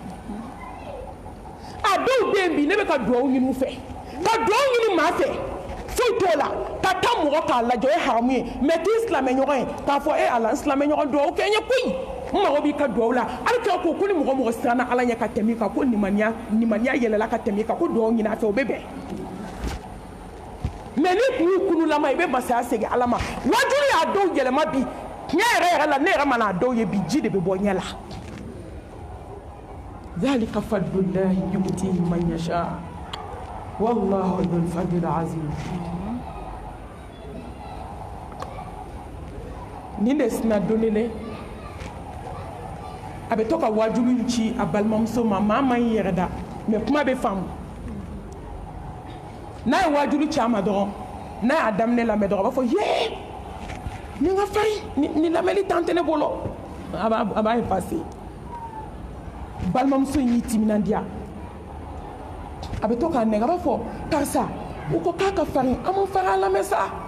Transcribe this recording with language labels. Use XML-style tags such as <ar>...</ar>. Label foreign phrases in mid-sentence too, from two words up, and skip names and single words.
<bm>a dɔw bɛ yen bi ne bɛ ka dugawu ɲini u fɛ ka dugawu ɲini maa fɛ foyi t'o la ka taa mɔgɔ k'a lajɛ o ye haramu ye mɛ k'i silamɛɲɔgɔn ye k'a fɔ e ala n silamɛɲɔgɔn dugawu kɛ n ye koyi n mago b'i ka dugawu la hali k'a ko ni mɔgɔ mɔgɔ siranna ala ɲɛ ka tɛmɛ i kan ko limaniya yɛlɛla ka tɛmɛ i kan ko dugawu ɲini a fɛ o bɛ bɛn mɛ ni kun y'u kunulama i bɛ masaya segin ala ma wajulu y'a dɔw yɛlɛma bi tiɲɛ yɛrɛ la ne yɛrɛ mana a dɔw ye bi ji de bɛ bɔ ɲɛ la</bm> <ar>ذلك فضل الله يؤتيه من يشاء والله ذو الفضل العظيم</ar> <bm>nin de sina donni le a bɛ to ka wajulu ci a balimamuso ma maa man ɲi yɛrɛ da mais kuma bɛ faamu n'a ye wajulu ci a ma dɔrɔn n'a y'a daminɛ lamɛn dɔrɔn a b'a fɔ yee nin ka farin nin lamɛnni tan tɛ ne bolo a b'a effacer balimamuso in y'i timinandiya a bɛ to k'a nɛgɛ a b'a fɔ karisa u ko k'a ka farin an ma farin a lamɛn sa</bm>